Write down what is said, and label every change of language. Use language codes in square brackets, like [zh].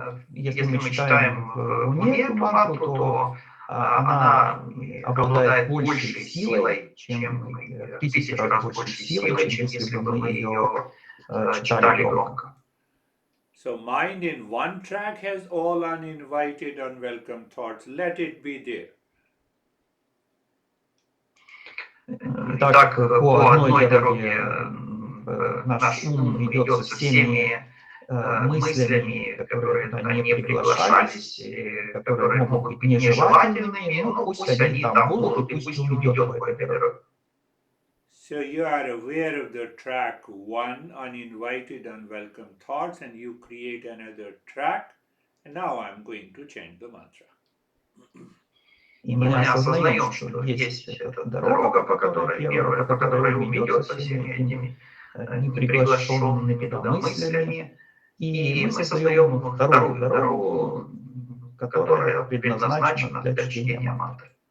[ru] Если мы читаем в уме эту мантру, то она обладает большей силой, чем в 1000 раз большей силой, чем если бы мы ее читали громко. [en] So mind in one track has all uninvited, unwelcome thoughts. Let it be there. [ru] Итак, по одной дороге наш ум идет со всеми мыслями, которые туда не приглашались, которые могут быть нежелательными, но пусть они там будут, и пусть ум идет по этой дороге. [en] So you are aware of the track one, uninvited, unwelcome thoughts, and you create another track. And now I'm going to chant the mantra. [ru] И мы осознаем, что есть эта дорога, по которой ум идет со всеми этими неприглашенными туда мыслями, и мы создаем вторую дорогу, которая предназначена для чтения мантры.